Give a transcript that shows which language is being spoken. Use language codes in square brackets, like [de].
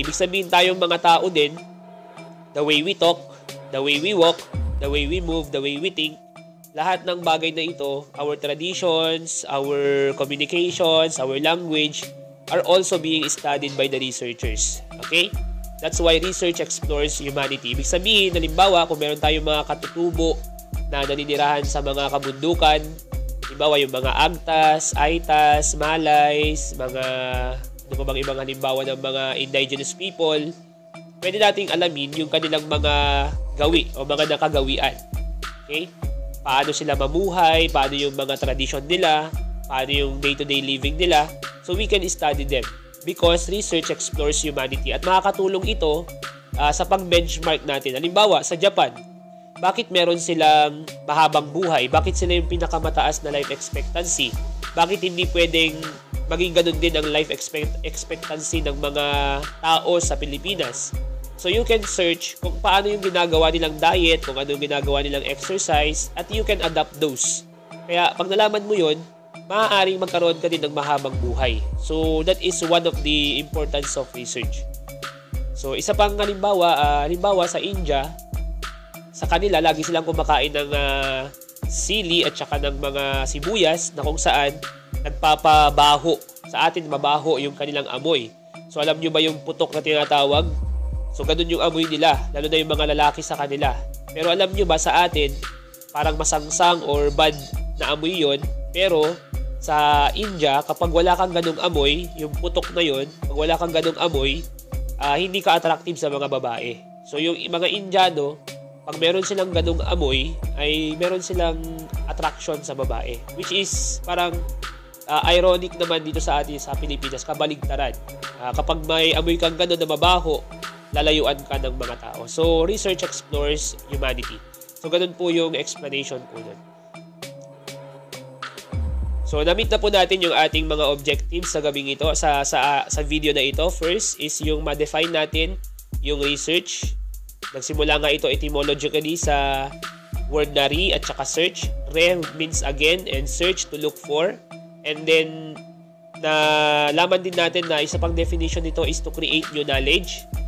[tl] Ibig sabihin tayong mga tao din, [en] the way we talk, the way we walk, the way we move, the way we think, [tl] lahat ng bagay na ito, [en] our traditions, our communications, our language, are also being studied by the researchers. Okay? That's why research explores humanity. [tl] Ibig sabihin, halimbawa, kung meron tayong mga katutubo na naninirahan sa mga kabundukan, halimbawa yung mga Agtas, Aitas, Malays, mga ano pa bang ibang halimbawa ng mga indigenous people, pwede nating alamin yung kanilang mga gawi o mga nakagawian. Okay? Paano sila mamuhay, paano yung mga tradition nila, paano yung day-to-day living nila. [en] So we can study them because research explores humanity [tl] at makakatulong ito sa pag-benchmark natin. Halimbawa, sa Japan, bakit meron silang mahabang buhay? Bakit sila yung pinakamataas na life expectancy? Bakit hindi pwedeng maging ganun din ang life expectancy ng mga tao sa Pilipinas? [en] So you can search [tl] kung paano yung ginagawa nilang diet, kung ano yung ginagawa nilang exercise, at [en] you can adapt those. [tl] Kaya pag nalaman mo yun, maaaring magkaroon ka din ng mahabang buhay. [en] So that is one of the importance of research. [tl] So isa pang halimbawa sa India, sa kanila lagi silang kumakain ng sili at saka ng mga sibuyas na kung saan nagpapabaho. Sa atin, mabaho yung kanilang amoy. So, alam nyo ba yung putok na tinatawag? So, ganun yung amoy nila, lalo na yung mga lalaki sa kanila. Pero alam nyo ba sa atin, parang masangsang or bad na amoy yon. Pero, sa India, kapag wala kang ganung amoy, yung putok na yon, pag wala kang ganung amoy, hindi ka attractive sa mga babae. So, yung mga Indiano, pag meron silang ganung amoy, ay meron silang attraction sa babae. Which is parang ironic naman dito sa atin sa Pilipinas, kabaligtaran. Kapag may amoy kang gano'n na mabaho, lalayuan ka ng mga tao. [en] So, research explores humanity. [tl] So, ganun po yung explanation po nun. So, na-meet na po natin yung ating mga objectives sa gabing ito, sa video na ito. First is yung ma-define natin yung research. Nagsimula nga ito etymologically sa word na re at saka search. [en] Re means again and search to look for. And then, [tl] nalaman din natin na isa pang definition nito [en] is to create new knowledge.